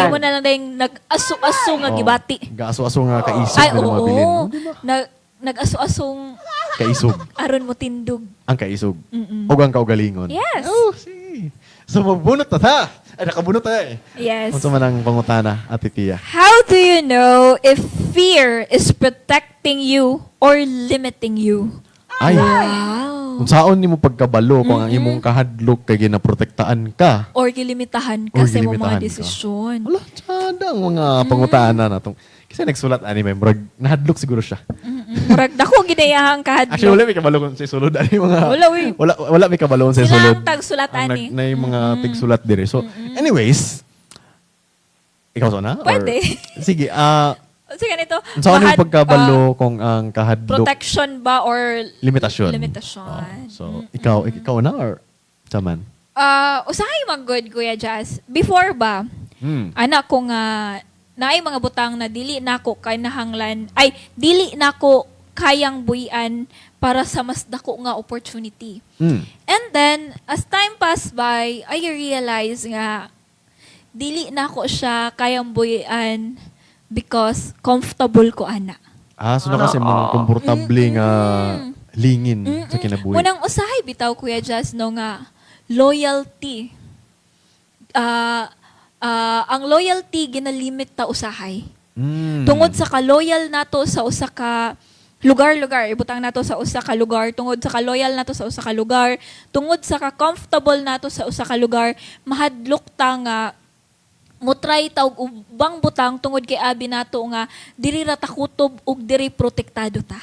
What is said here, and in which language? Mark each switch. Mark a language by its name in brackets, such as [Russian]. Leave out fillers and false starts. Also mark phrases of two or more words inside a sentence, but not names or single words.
[Cebuano] mahimo na lang dayong nag-aso-aso nga gibati. Gaaso-aso nga kaisog Ay na mabilin. oo. Nag-aso-asong Kaisog. aron mo tindog. Ang kaisog. O ang kaugalingon. Yes. Oh, sige. So, mabunot na ta. Ay, nakabunot na eh. Yes. Kung man ang pangutana, Ate Tia. [English] How do you know if fear is protecting you or limiting you? [Cebuano] Ay, Wow. kung saan ni mo pagkabalo kung ang imong kahadlok kay ginaprotektaan ka. Or gilimitahan Or ka sa imong gilimitahan mga ka. desisyon. Wala, tsada ang mga pangutana na itong. Kasi nagsulat anime, murag nahadlok siguro siya. Murag dako ginayahang kahadlok. Actually, wala may kabalo kung sa sulod. [Filipino] Ano yung mga, [Cebuano] Wala, uy. wala may kabalo sa Sila sulod. ang tagsulat, ani. Na yung mga tigsulat dire. [English] So, anyways, [Cebuano] ikaw sana? Pwede. Sige, [Filipino] Sige ganito. [Cebuano] saan yung pagkabalo kung ang kahadlok protection ba or limitasyon? limitasyon? So, ikaw na or saman? Usahay mag-good, Kuya Jazz. Before ba, anak ko nga, naay mga butang na dili nako kinahanglan, ay, dili nako kayang buhian para sa mas dako nga opportunity. [English] And then, as time passed by, I realize [Cebuano] nga, dili nako siya kayang buhian [English] because comfortable [Cebuano] ko ana. So na kasi mga komportable nga lingin sa kinabuhi. Munang usahay bitaw Kuya Jazz no nga loyalty. Ang loyalty ginalimit ta usahay. Tungod sa ka-loyal nato sa usa ka lugar-lugar, ibutang nato sa usa ka lugar, tungod sa ka-loyal nato sa usa ka lugar, tungod sa ka-comfortable nato sa usa ka lugar, mahadlok ta nga mo try tawag ubang butang tungod kay abi nato nga diri ra ta kutob ug diri protektado ta.